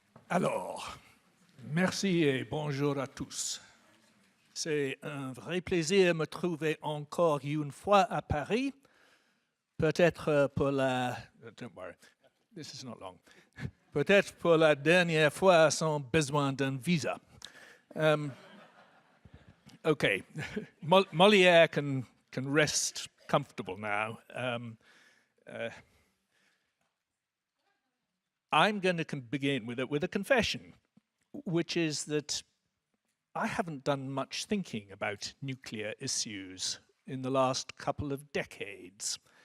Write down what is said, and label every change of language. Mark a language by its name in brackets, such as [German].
[French] Alors, merci et bonjour à tous. C'est un vrai plaisir de me trouver encore une fois à Paris. Peut-être pour la... [English] Don't worry, this is not long. [French] Peut-être pour la dernière fois sans besoin d'un visa. [English] Okay, Molière can rest comfortable now. I'm going to begin with a confession, which is that I haven't done much thinking about nuclear issues in the last couple of decades.